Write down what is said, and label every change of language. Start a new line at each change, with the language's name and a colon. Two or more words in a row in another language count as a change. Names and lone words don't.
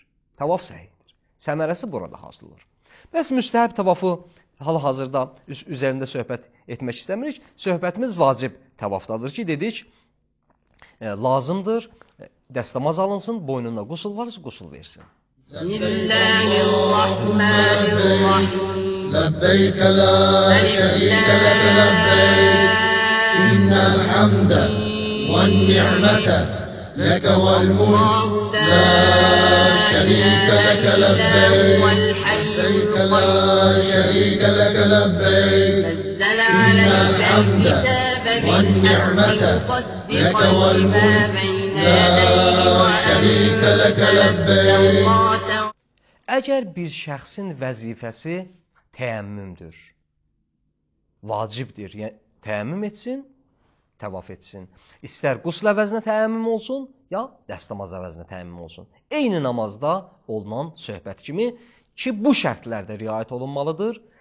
Azerbaijani: Təvaf səhihdir. Səmərəsi burada hasil olur. Bəs müstəhəb təvafı hal-hazırda üzərində söhbət etmək istəmirik. Söhbətimiz vacib təvafdadır ki, dedik, lazımdır, dəstəmaz alınsın, boynunda qusl varsa, qusl versin.
Arabic: لبيك لا شريك لك لبيك إن الحمد والنعمة لك والملك لا شريك لك لبيك لبيك لا شريك لك لبيك إن الحمد والنعمة لك والملك لا شريك لك لبيك.
Azerbaijani: Əgər bir şəxsin vəzifəsi təyəmmümdür, vacibdir, yəni təyəmmüm etsin, təvaf etsin. İstər qusl əvəzinə təyəmmüm olsun, ya dəstəmaz əvəzinə təyəmmüm olsun. Eyni namazda olunan söhbət kimi ki, bu şərtlərdə riayət olunmalıdır.